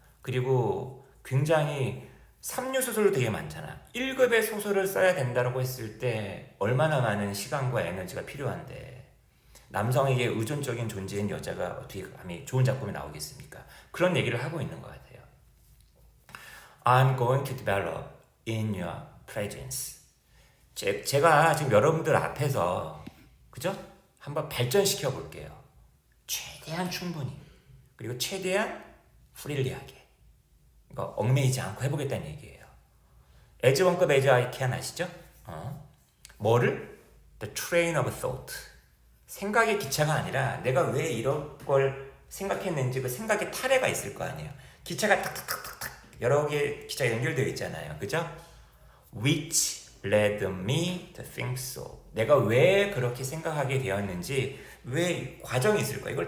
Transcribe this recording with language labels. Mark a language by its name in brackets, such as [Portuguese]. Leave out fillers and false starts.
[Korean] 그리고 굉장히 삼류 소설도 되게 많잖아. 1급의 소설을 써야 된다고 했을 때 얼마나 많은 시간과 에너지가 필요한데 남성에게 의존적인 존재인 여자가 어떻게 감히 좋은 작품이 나오겠습니까? 그런 얘기를 하고 있는 것 같아요. [English] I'm going to develop in your presence. [Korean] 제가 지금 여러분들 앞에서 그죠? 한번 발전시켜 볼게요. 최대한 충분히 그리고 최대한 프릴리하게 그러니까 얽매이지 않고 해보겠다는 얘기예요. [English] as [Korean] 원급 [English] as I can [Korean] 아시죠? 뭐를? [English] The train of thought. [Korean] 생각의 기차가 아니라 내가 왜 이런 걸 생각했는지 그 생각의 타래가 있을 거 아니에요. 기차가 탁탁탁탁탁 여러 개의 기차가 연결되어 있잖아요. 그죠? [English] Which led me to think so. [Korean] 내가 왜 그렇게 생각하게 되었는지 왜 과정이 있을 거야.